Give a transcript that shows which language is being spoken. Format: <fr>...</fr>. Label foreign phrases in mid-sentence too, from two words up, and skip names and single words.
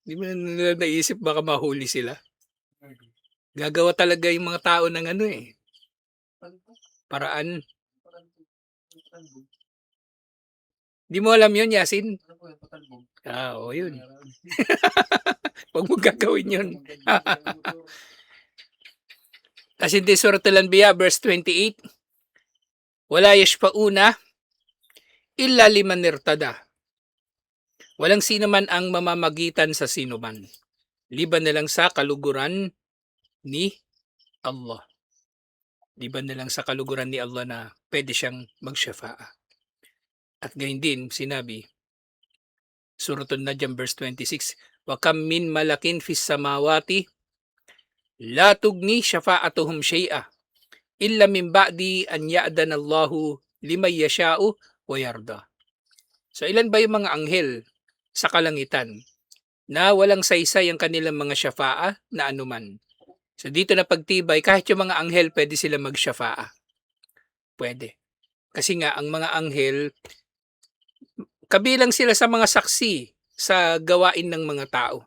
<tl>Di mo na nila naisip baka mahuli sila. Gagawa talaga yung mga tao ng ano eh, paraan. Di mo alam yun, Yasin? Oo, yun. Huwag mo gagawin yun. Kasi di Suratul Anbiya, verse 28,</tl> <ar>ولا يشفعون إلا لمن ارتضى.</ar> <tl>Walang sino man ang mamamagitan sa sino man, liban na lang sa kaluguran ni Allah. Liban na lang sa kaluguran ni Allah na pwede siyang magsyafa'a. At gayon din, sinabi,</tl> <ar>Suratul Najm verse 26, وكم من ملك في السماوات لا تغني شفاعتهم شيئا إلا من بعد أن يأذن الله لمن يشاء ويرضى.</ar> <tl>So ilan ba yung mga anghel sa kalangitan na walang saysay ang kanilang mga syafa'a na anuman? So dito na pagtibay, kahit yung mga anghel pwede sila magsyafa'a. Pwede. Kasi nga ang mga anghel, kabilang sila sa mga saksi sa gawain ng mga tao.</tl>